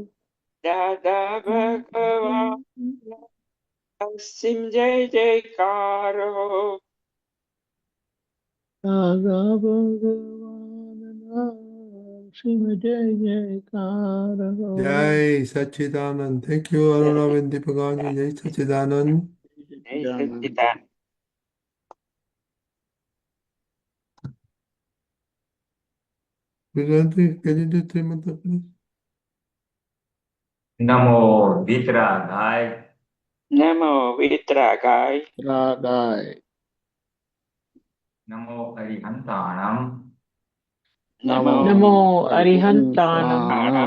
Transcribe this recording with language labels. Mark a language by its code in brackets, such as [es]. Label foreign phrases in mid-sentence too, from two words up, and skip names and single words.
[hi] दादा भगवान असीम जय जयकार हो। दादा भगवान असीम जय जयकार हो। जय सच्चिदानंद. [en] Thank you, Aruna and Deepakanandji. [hi] जय सच्चिदानंद. जय सच्चिदानंद। [en] Pulinanandji, can you do three mantra, please? [sa] नमो वितरागाय नमो वितरागाय। रागाय [pra] नमो अरिहंताणम नमो नमो अरिहंताणं अरिहंताणम्